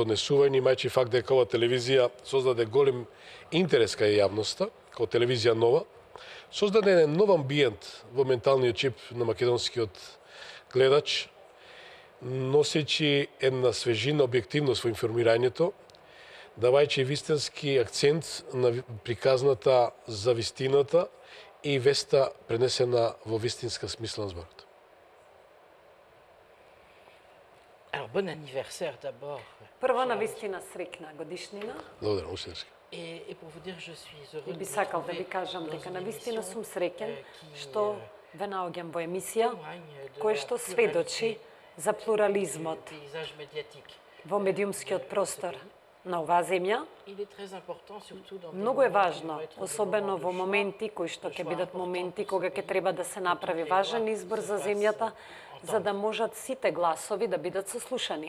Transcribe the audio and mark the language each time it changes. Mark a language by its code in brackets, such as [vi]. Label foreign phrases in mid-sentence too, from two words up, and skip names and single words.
[mk] однесување, имајќи факт дека ова телевизија создаде голем интерес кај јавноста, како телевизија Нова, создаде еден нов амбиент во менталниот чип на македонскиот гледач, носејќи една свежина, објективност во информирањето, давајќи вистински акцент на приказната за вистината и веста пренесена во вистинска смисла на зборот. [fr] Alors, bon anniversaire d'abord. [mk] Прво на вистина срекна годишнина. Благодарам, Ушински. [fr] Et pour vous dire, je suis heureux [mk] И би сакал да ви кажам дека на вистина сум среќен што ве наоѓам во емисија која што сведочи за плурализмот во медиумскиот простор на оваа земја. Многу е важно, особено во моменти кои што ќе бидат моменти кога ќе треба да се направи важен избор за земјата, за да можат сите гласови да бидат сослушани.